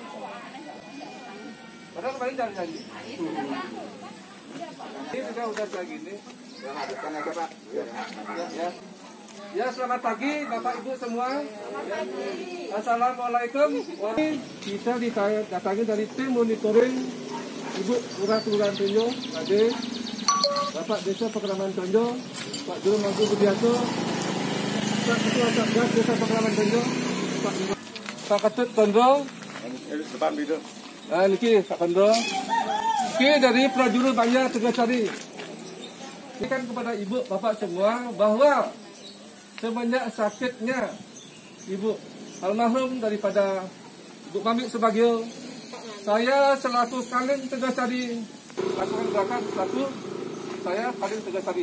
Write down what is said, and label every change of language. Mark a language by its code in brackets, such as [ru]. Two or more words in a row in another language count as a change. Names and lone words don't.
[id] Padahal kemarin janji. Ini sudah kayak gini. Ya, selamat pagi Bapak Ibu semua. Assalamualaikum. Kita didatangi dari tim monitoring Ibu Kelurahan Tonjo, Ade, Bapak Desa Pekraman Tonjo, Pak Juru Mangku Budiato, Pak Ketua Satgas Desa Pekraman Tonjo, Pak Ketut Tonjo. Depan video. Nah, ini Pak Kondo. Ini dari Prajuru Banjar Tegasari. Ini kan kepada Ibu, Bapak semua bahwa semenjak sakitnya Ibu almarhum daripada Ibu Mami Subagio, saya selaku Kadin Tegasari lakukan gerakan satu, saya Kadin Tegasari.